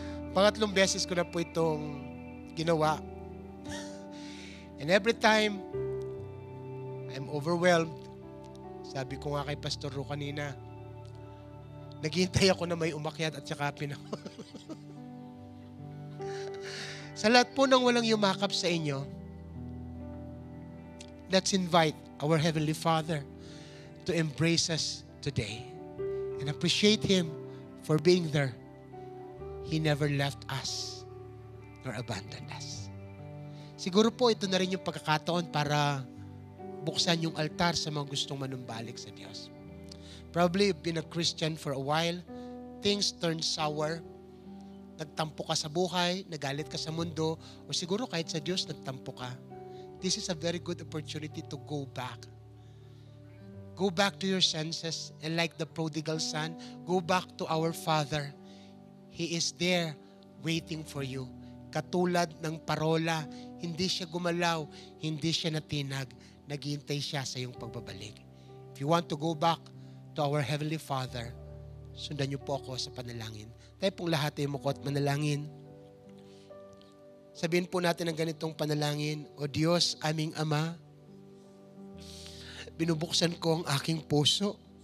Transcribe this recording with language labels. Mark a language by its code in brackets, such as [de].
[tl] Pangatlong beses ko na po itong ginawa. [en] And every time, I'm overwhelmed. [tl] Sabi ko nga kay Pastor Ro kanina, naghihintay ako na may umakyat at yakapin ako. Sa lahat po ng walang yumakap sa inyo, [en] let's invite our Heavenly Father to embrace us today and appreciate Him for being there. He never left us nor abandoned us. [tl] Siguro po ito na rin yung pagkakataon para buksan yung altar sa mga gustong manumbalik sa Diyos. [en] Probably you've been a Christian for a while, things turned sour, [tl] nagtampo ka sa buhay, nagalit ka sa mundo, o siguro kahit sa Diyos nagtampo ka. [en] This is a very good opportunity to go back. Go back to your senses, and like the prodigal son, go back to our Father. He is there waiting for you. [tl] Katulad ng parola, hindi siya gumalaw, hindi siya natinag, naghihintay siya sa iyong pagbabalik. [en] If you want to go back to our Heavenly Father, [tl] sundan niyo po ako sa panalangin. Tayo pong lahat ay muko at manalangin. Sabihin po natin ang ganitong panalangin, O Diyos, aming Ama, binubuksan ko ang aking puso.